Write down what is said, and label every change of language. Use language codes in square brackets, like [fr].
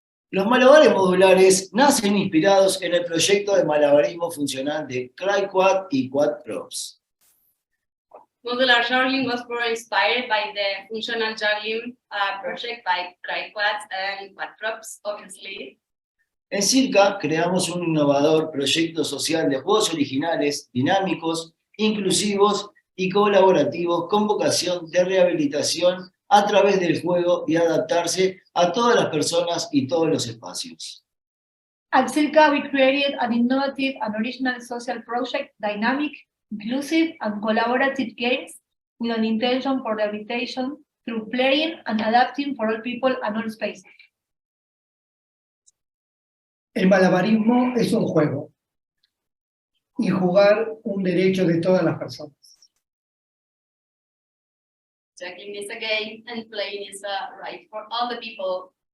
[es] Los malabares modulares nacen inspirados en el proyecto de malabarismo funcional de Craig Quat y Quat Props. [en] Modular juggling was more inspired by the functional juggling project by Craig Quat and Quat Props, obviously. [es] En CircA creamos un innovador proyecto social de juegos originales, dinámicos, inclusivos y colaborativos con vocación de rehabilitación a través del juego y adaptarse a todas las personas y todos los espacios. [en] At CircA, we created an innovative and original social project, dynamic, inclusive, and collaborative games with an intention for rehabilitation through playing and adapting for all people and all spaces. [es] El malabarismo es un juego y jugar un derecho de todas las personas. [en] Juggling is a game and playing is a right for all the people.